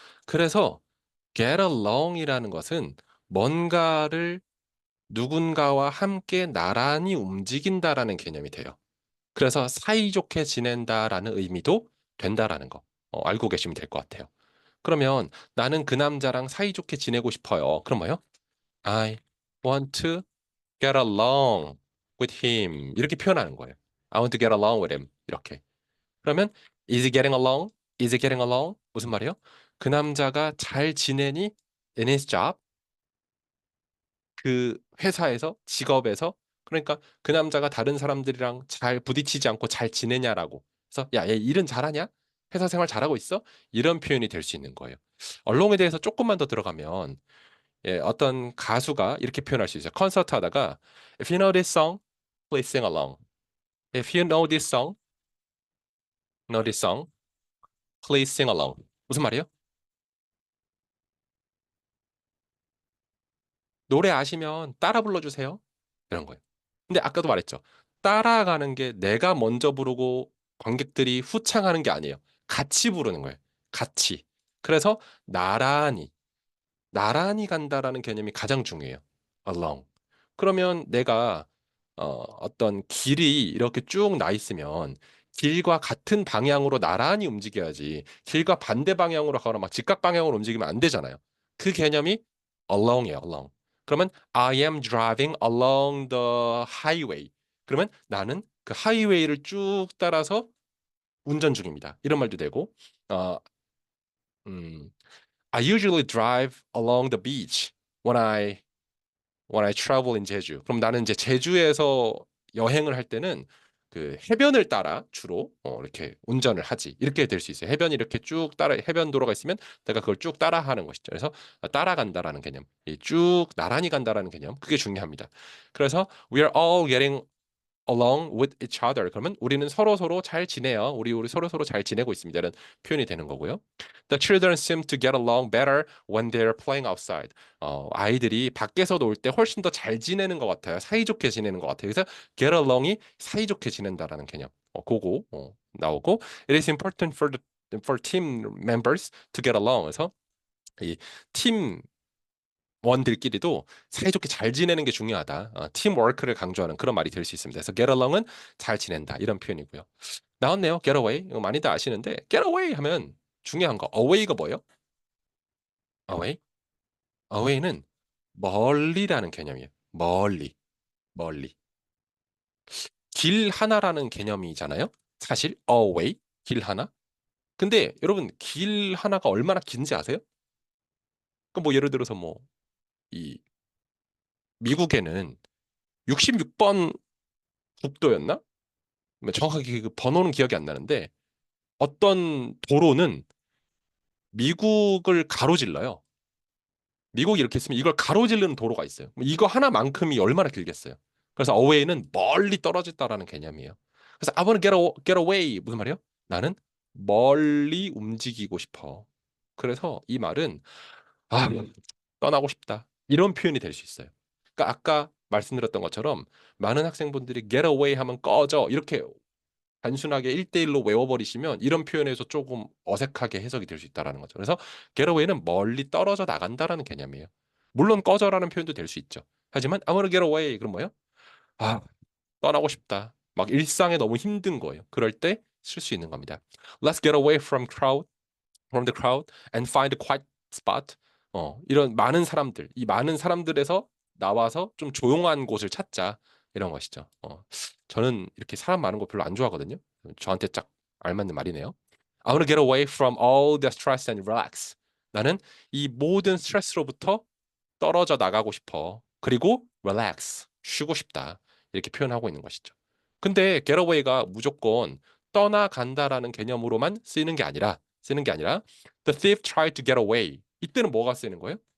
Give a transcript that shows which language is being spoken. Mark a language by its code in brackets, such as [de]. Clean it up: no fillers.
[ko] 그래서 get along이라는 것은 뭔가를 누군가와 함께 나란히 움직인다라는 개념이 돼요. 그래서 사이좋게 지낸다라는 의미도 된다라는 거 알고 계시면 될 것 같아요. 그러면 나는 그 남자랑 사이좋게 지내고 싶어요. 그럼 뭐요? [en] I want to get along with him. [ko] 이렇게 표현하는 거예요. [en] I want to get along with him. [ko] 이렇게. 그러면 [en] is he getting along? Is he getting along? [ko] 무슨 말이에요? 그 남자가 잘 지내니 [en] in his job? [ko] 그 회사에서, 직업에서. 그러니까 그 남자가 다른 사람들이랑 잘 부딪히지 않고 잘 지내냐라고. 그래서 야, 얘 일은 잘하냐? 회사 생활 잘하고 있어? 이런 표현이 될 수 있는 거예요. 언론에 대해서 조금만 더 들어가면 예, 어떤 가수가 이렇게 표현할 수 있어요. 콘서트 하다가 [en] If you know this song, please sing along. If you know this song, please sing along. [ko] 무슨 말이에요? 노래 아시면 따라 불러주세요. 이런 거예요. 근데 아까도 말했죠. 따라가는 게 내가 먼저 부르고 관객들이 후창하는 게 아니에요. 같이 부르는 거예요. 같이. 그래서 나란히 간다라는 개념이 가장 중요해요. [en] along. [ko] 그러면 내가 어떤 길이 이렇게 쭉 나 있으면 길과 같은 방향으로 나란히 움직여야지 길과 반대 방향으로 가거나 막 직각 방향으로 움직이면 안 되잖아요. 그 개념이 along이에요, along. 그러면 [en] I am driving along the highway. [ko] 그러면 나는 그 하이웨이를 쭉 따라서 운전 중입니다. 이런 말도 되고, 어, 음, [en] I usually drive along the beach when I travel in 제주. [ko] 그럼 나는 이제 제주에서 여행을 할 때는 그 해변을 따라 주로 이렇게 운전을 하지. 이렇게 될 수 있어요. 해변이 이렇게 쭉 따라 해변 도로가 있으면 내가 그걸 쭉 따라하는 것이죠. 그래서 따라간다라는 개념, 이쭉 나란히 간다라는 개념, 그게 중요합니다. 그래서 [en] we are all getting along with each other. [ko] 그러면 우리는 서로 잘 지내요. 우리 서로 잘 지내고 있습니다. 이런 표현이 되는 거고요. [en] The children seem to get along better when they're playing outside. [ko] 아이들이 밖에서 놀 때 훨씬 더 잘 지내는 것 같아요. 사이좋게 지내는 것 같아요. 그래서 get along이 사이좋게 지낸다라는 개념. 그거 나오고 [en] it is important for team members to get along. [ko] 그래서 이팀 원들끼리도 사이좋게 잘 지내는 게 중요하다. 팀워크를 강조하는 그런 말이 될 수 있습니다. 그래서 get along은 잘 지낸다 이런 표현이고요. 나왔네요. get away. 이거 많이들 아시는데 get away 하면 중요한 거 away가 뭐예요? [en] away? [ko] away는 멀리라는 개념이에요. 멀리. 길 하나라는 개념이잖아요. 사실 away 길 하나. 근데 여러분 길 하나가 얼마나 긴지 아세요? 그 뭐 예를 들어서 뭐 이 미국에는 66번 국도였나? 뭐 정확하게 그 번호는 기억이 안 나는데 어떤 도로는 미국을 가로질러요. 미국이 이렇게 있으면 이걸 가로지르는 도로가 있어요. 뭐 이거 하나만큼이 얼마나 길겠어요. 그래서 away는 멀리 떨어졌다라는 개념이에요. 그래서 [en] I want to get away [ko] 무슨 말이에요? 나는 멀리 움직이고 싶어. 그래서 이 말은 아, 떠나고 싶다. 이런 표현이 될 수 있어요. 그러니까 아까 말씀드렸던 것처럼 많은 학생분들이 get away 하면 꺼져 이렇게 단순하게 1대1로 외워버리시면 이런 표현에서 조금 어색하게 해석이 될 수 있다라는 거죠. 그래서 getaway는 멀리 떨어져 나간다라는 개념이에요. 물론 꺼져라는 표현도 될 수 있죠. 하지만 [en] I want to get away [ko] 그럼 뭐예요? 아, 떠나고 싶다. 막 일상에 너무 힘든 거예요. 그럴 때 쓸 수 있는 겁니다. [en] Let's get away from the crowd and find a quiet spot. [ko] 이런 많은 사람들, 이 많은 사람들에서 나와서 좀 조용한 곳을 찾자. 이런 것이죠. 저는 이렇게 사람 많은 거 별로 안 좋아하거든요. 저한테 딱 알맞는 말이네요. [en] I want to get away from all the stress and relax. [ko] 나는 이 모든 스트레스로부터 떨어져 나가고 싶어. 그리고 relax, 쉬고 싶다. 이렇게 표현하고 있는 것이죠. 근데 getaway가 무조건 떠나간다라는 개념으로만 쓰는 게 아니라 [en] the thief tried to get away. [ko] 이때는 뭐가 쓰이는 거예요?